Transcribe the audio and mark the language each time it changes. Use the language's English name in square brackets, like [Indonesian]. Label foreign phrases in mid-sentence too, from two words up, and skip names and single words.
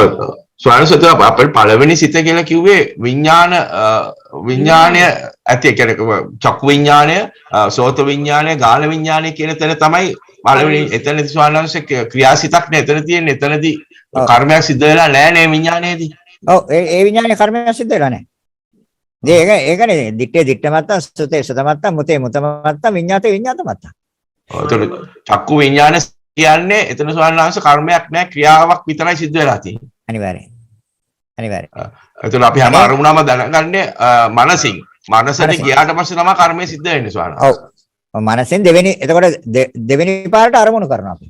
[Sinhala] ස්වාමීන් වහන්සේ අපේ පළවෙනි සිත කියලා කිව්වේ විඥාණය ඇති කියන්නේ චක්කු විඥාණය, සෝත විඥාණය, ගාන විඥාණය කියන තැන තමයි පළවෙනි එතනදී ස්වාමීන් වහන්සේ ක්‍රියාසිතක් නේ එතන තියෙන්නේ. එතනදී කර්මයක් සිද්ධ වෙලා නැහැ නේ විඥාණයේදී. ඔව් ඒ විඥානයේ කර්මයක් සිද්ධ වෙලා නැහැ. [Pali] ඒකනේ දිත්තේ දිට්ඨ මත්තා, සුතේ සුත මත්තා, මුතේ මුත මත්තා, විඤ්ඤාතේ විඤ්ඤාත මත්තා. [Sinhala] ඔව් එතන චක්කු විඥාන කියන්නේ එතන ස්වාමීන් වහන්සේ කර්මයක් නැහැ ක්‍රියාවක් විතරයි සිද්ධ වෙලා තියෙන්නේ. අනිවාර්යයෙන්. එතන අපි හැම අරමුණම දැනගන්නේ මනසින්. මනසට ගියාට පස්සේ තමයි කර්මය සිද්ධ වෙන්නේ ස්වාමීන් වහන්සේ. ඔව්. මනසෙන් එතකොට දෙවෙනි පාරට අරමුණු කරනවා අපි.